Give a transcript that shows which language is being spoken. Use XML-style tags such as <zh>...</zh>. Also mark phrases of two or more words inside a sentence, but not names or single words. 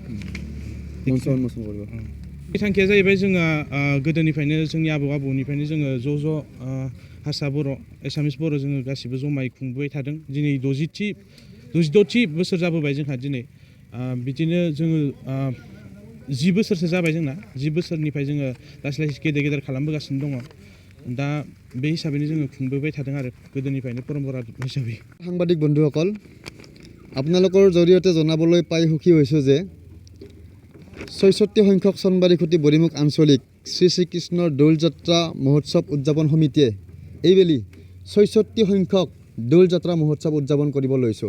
<brx>बे थांखिया जाहैबाय जोंहा गोदोनिफ्रायनो जोंनि आबौनिफ्रायनो जोङो ज' हारसा बर' एसामिस बर' जोङो गासिबो जमायै खुंबोबाय थादों। दिनै 66थि बोसोर जाबोबाय जोंहा दिनै। बिदिनो जोङो 10 बोसोरसो जाबाय जोंना। 10 बोसोरनिफ्राय जोङो लासै गेदेर खालामबोगासिनो दङ। दा बे हिसाबैनो जोङो खुंबोबाय थादों आरो गोदोनिफ्रायनो परम्परा हिसाबै।</brx> <as>সাংবাদিক বন্ধুসকল, আপোনালোকৰ জৰিয়তে জনাবলৈ পাই সুখী হৈছোঁ যে 66 সংখ্যক চনবাৰী খুটি বৰিমুখ আঞ্চলিক শ্ৰী শ্ৰীকৃষ্ণৰ দৌল যাত্ৰা মহোৎসৱ উদযাপন সমিতিয়ে এইবেলি 66 সংখ্যক দৌল যাত্ৰা মহোৎসৱ উদযাপন কৰিব লৈছোঁ।</as>